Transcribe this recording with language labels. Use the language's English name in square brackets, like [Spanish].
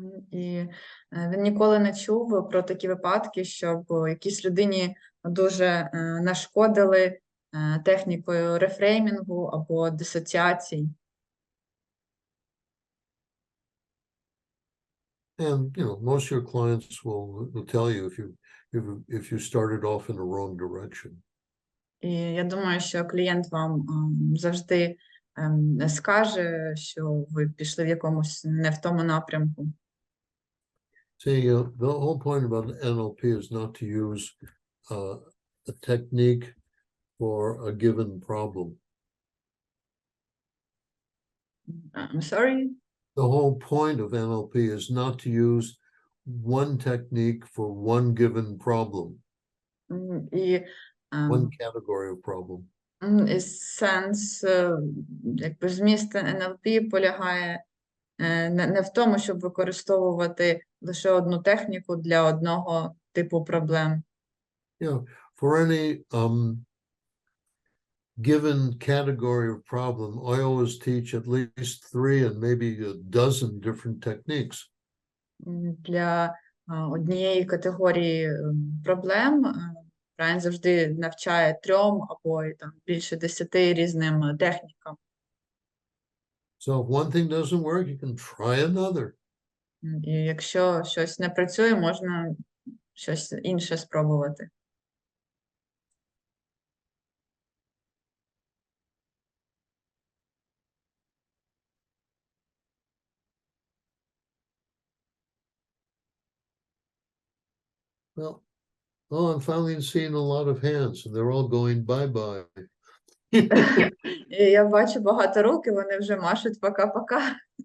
[Ukrainian] І він ніколи не чув про такі випадки, щоб якійсь людині дуже нашкодили технікою рефреймінгу або дисоціації. [English] And you know, most of your clients will tell you if you started off in the wrong direction. [Ukrainian] І я думаю, що клієнт вам завжди скаже, що ви пішли в якомусь не в тому напрямку. [English] See, the whole point about NLP is not to use a technique for a given problem. I'm sorry? The whole point of NLP is not to use one technique for one given problem, [Ukrainian] І [English] one category of problem. [Ukrainian] і сенс, якби зміст НЛП полягає не в тому, щоб використовувати лише одну техніку для одного типу проблем. [English] Yeah, for any given category of problem, I always teach at least 3 and maybe a dozen different techniques. [Ukrainian] Для однієї категорії проблем Брайан завжди навчає 3 або там більше 10 різним технікам. [English] So if one thing doesn't work, you can try another. [Ukrainian] І якщо щось не працює, можна щось інше спробувати. [English] Well, I'm finally seeing a lot of hands, and they're all going bye-bye. [Ukrainian] І я бачу багато рук, і вони вже машуть пока-пока.